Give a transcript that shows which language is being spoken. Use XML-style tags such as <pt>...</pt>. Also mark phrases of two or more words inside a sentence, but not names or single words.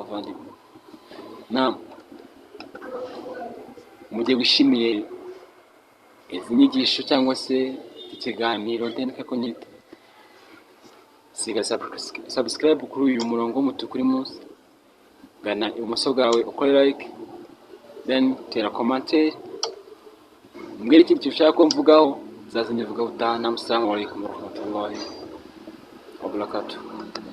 <rw>Abavandimwe namwe mu gihe wishimiye izi nyigisho cyangwa se ikiganiro ndende ko nyite, siga subscribe kuri uyu murongo w'umutuku uri munsi, gana ibumoso bwawe ukore like, then tera commentaire, mbwira ikintu ushaka ko mvugaho, zaza nyivuga utaha.</rw> <ar>السلام عليكم ورحمة الله وبركاته.</ar>